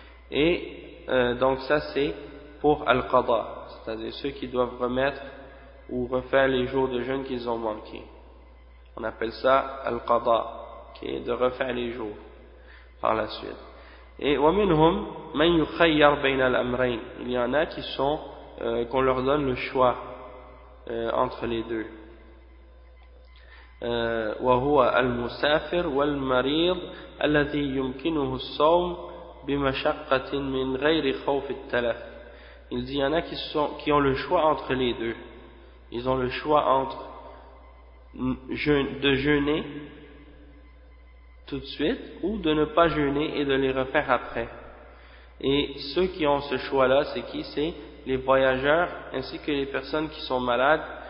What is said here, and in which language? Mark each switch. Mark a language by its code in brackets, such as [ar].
[fr] Et donc ça c'est pour Al-Qadha, c'est-à-dire ceux qui doivent remettre ou refaire les jours de jeûne qu'ils ont manqués. On appelle ça Al-Qadha, qui est de refaire les jours par la suite. [ar] Et وَمِنْهُمْ مَنْ يُخَيَّرْ بَيْنَ الْأَمْرَيْنِ. [fr] Il y en a qui sont, qu'on leur donne le choix entre les deux. [ar] وهو المسافر والمريض الذي يمكنه الصوم بمشقة من غير خوف التلف. [fr] Il dit, il y en a qui ont le choix entre les deux. Ils ont le choix entre de jeûner tout de suite ou de ne pas jeûner et de les refaire après. Et ceux qui ont ce choix-là, c'est qui? C'est les voyageurs ainsi que les personnes qui sont malades.